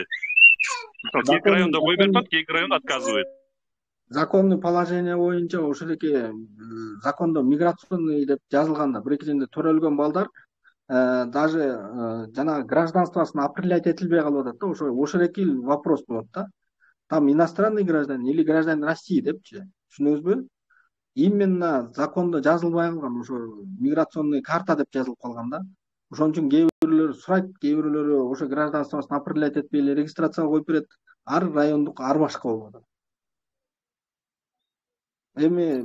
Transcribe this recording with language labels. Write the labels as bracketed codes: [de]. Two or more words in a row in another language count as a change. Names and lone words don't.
[ky] Кээ райондо коюп берип атат, кээ райондо отказывает. [ru] Законный положение [ky] боюнча ошол эки закондо миграционный деп жазылганда бир эки жерде төрөлгөн балдар даже жана гражданствосын определять этилбей калып атат да, ошол эки вопрос болот да. [ru] Там иностранный гражданин или гражданин России депчи. [ky] Түшүнөсүзбү? Именно закондо жазылбай калган ошо [ru] миграционный карта [ky] деп жазылып калган да. Ошон үчүн кээ бирлери сурайт, кээ бирлери ошо гражданствосын определять этпей эле регистрацияга коюп берет. Ар райондук ар башка болуп атат. Эми